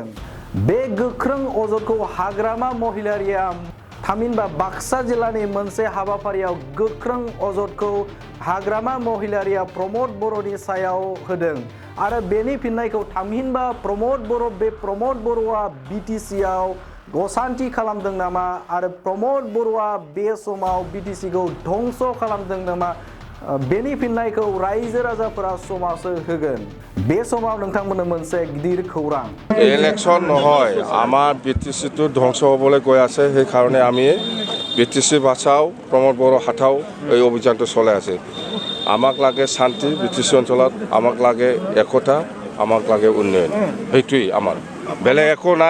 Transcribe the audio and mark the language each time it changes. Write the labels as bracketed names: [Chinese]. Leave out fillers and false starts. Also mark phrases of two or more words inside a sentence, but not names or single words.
[Bodo] बे गोख्रों अजदखौ हाग्रामा महिलारिया थामहिनबा बाक्सा जिल्लानि मोनसे हाबाफारियाव गोख्रों अजदखौ हाग्रामा महिलारिया प्रमोद बर'नि सायाव होदों आरो बेनि फिननायखौ थामहिनबा प्रमोद बर'आ BTCआव असान्थि खालामदों नामा आरो प्रमोद बर'आ बे समाव BTCखौ धंस खालामदों नामा? बेनि फिननायखौ रायजो राजाफोरा समाजो होगोन। बे समाव नोंथांमोननो मोनसे गिदिर खौरां [Assamese] इलेक्शन নহয় আমাৰ BTCটো ধ্বংস হ'বলৈ গৈ আছে। সেইকাৰণে আমি BTC বাচাও প্ৰমোদ বড়ো হাটাও এই অভিযানটো চলাই আছে। আমাক লাগে শান্তি BTC অঞ্চলত, আমাক লাগে একতা, আমাক লাগে উন্নয়ন। সেইটোৱেই আমাৰ বেলেগ একো নাই।